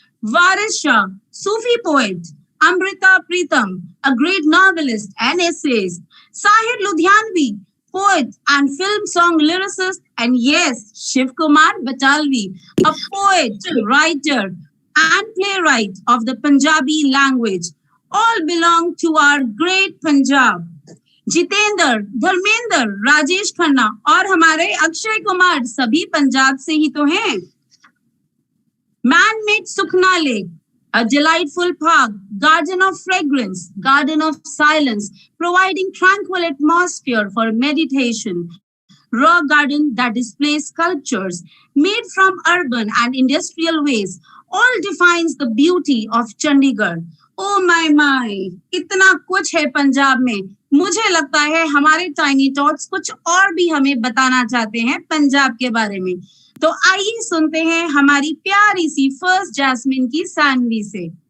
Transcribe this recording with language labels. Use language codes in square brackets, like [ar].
[en] Waris Shah, Sufi poet. Amrita Pritam, a great novelist and essayist. Sahir Ludhianvi, poet and film song lyricist. And yes, Shiv Kumar Batalvi, a poet, writer and playwright of the Punjabi language. All belong to our great Punjab. [hi] Jitendra, Dharmendra, Rajesh Khanna और हमारे अक्षय कुमार सभी पंजाब से ही तो हैं. [en] Man-made Sukhna Lake, a delightful park, garden of fragrance, garden of silence, providing tranquil atmosphere for meditation. Rock garden that displays sculptures made from urban and industrial waste, all defines the beauty of Chandigarh. Oh my, [hi] इतना कुछ है पंजाब में. मुझे लगता है हमारे tiny thoughts कुछ और भी हमें बताना चाहते हैं पंजाब के बारे में. तो आइए सुनते हैं हमारी प्यारी सी फर्स्ट जैस्मिन की सानवी से.